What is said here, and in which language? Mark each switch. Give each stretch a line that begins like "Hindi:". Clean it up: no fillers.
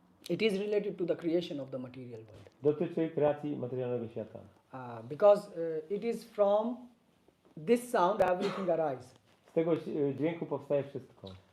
English: it is related to the creation of the material world.
Polish: Dotyczy kreacji materialnego świata.
English: Because it is from this sound everything arises.
Polish: Z tego dźwięku powstaje wszystko.